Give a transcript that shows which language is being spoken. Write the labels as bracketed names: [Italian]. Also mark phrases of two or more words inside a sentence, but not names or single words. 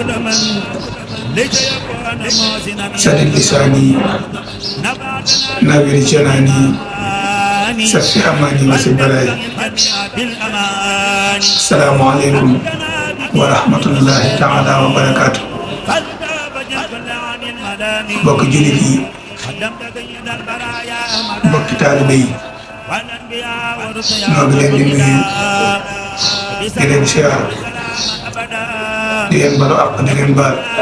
[Arabic] سدد لساني نبر جناني سفي أماني وسبلاي السلام عليكم ورحمة الله تعالى وبركاته [Wolof] bokki jullit yi bokki taalibe yi noo ngi leen di nuyu di leen siyaar di leen balu àq di leen baal